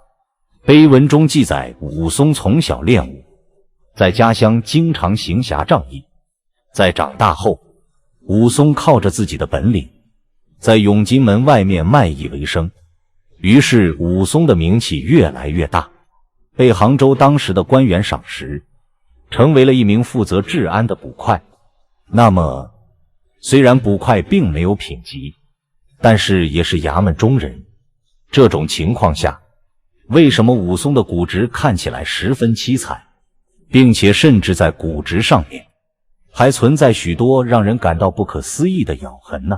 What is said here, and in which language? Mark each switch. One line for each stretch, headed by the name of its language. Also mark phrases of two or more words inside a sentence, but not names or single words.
Chinese: 碑文中记載，武松從小練武，在家鄉經常行俠仗義，在長大後，武松靠着自己的本領，在永金門外面賣藝為生，於是武松的名氣越來越大，被杭州當時的官员賞識，成為了一名負責治安的捕快。那麼雖然捕快並沒有品级，但是也是衙門中人。這種情況下，為什麼武松的骨殖看起來十分凄慘，並且甚至在骨殖上面還存在許多讓人感到不可思議的咬痕呢？